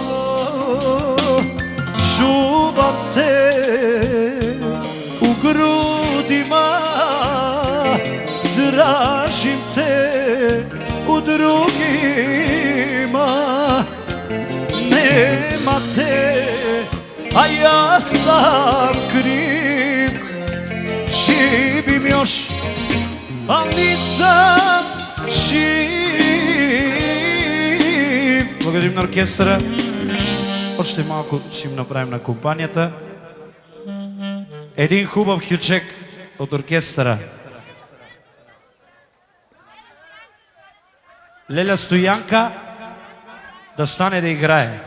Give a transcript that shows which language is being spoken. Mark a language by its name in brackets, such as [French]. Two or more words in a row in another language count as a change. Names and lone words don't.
[Serbian] Čuvam te u grudima, tražim te u drugima. Nema te, a ja sam kriv. Živim još, a nisam živ. [Bulgarian] Благодарим на оркестъра. Още малко ще им направим на компанията. Един хубав кючек от оркестъра. Леля Стоянка да стане да играе.